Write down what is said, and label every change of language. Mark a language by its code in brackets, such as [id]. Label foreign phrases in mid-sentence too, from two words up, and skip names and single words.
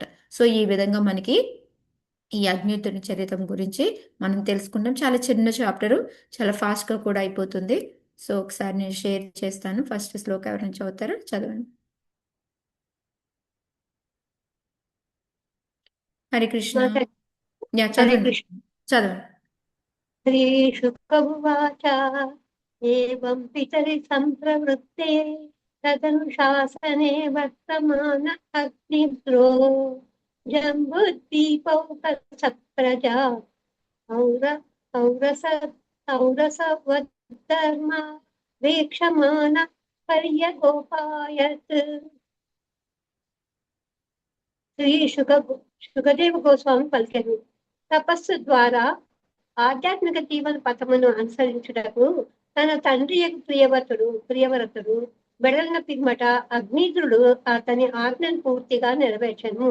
[te] సో ఈ విధంగా మనకి ఈ అగ్నియుతుని చరిత్ర గురించి మనం తెలుసుకుంటాం. చాలా చిన్న చాప్టరు, చాలా ఫాస్ట్గా కూడా అయిపోతుంది. సో ఒకసారి నేను షేర్ చేస్తాను. ఫస్ట్ శ్లోక ఎవరైనా చదువుతారో చదవండి. హరే కృష్ణ. యా హరే చదవండి, కృష్ణ. చదవండి. [sa] श्रीशुकउवाच एवं पितरि सम्प्रवृत्ते तदनुशासने वर्तमान अग्निद्रो जम्बुद्वीपौकस प्रजा और औरस औरसवद्धर्मा वीक्षमाण पर्यगोपायत् [te] శుకదేవ గోస్వామి పలికెను. తపస్సు ద్వారా ఆధ్యాత్మిక జీవన పథమును అనుసరించుటకు తన తండ్రి ప్రియవ్రతుడు వెడలిన పిమ్మట అగ్నిద్రుడు అతని ఆజ్ఞను పూర్తిగా నెరవేర్చను.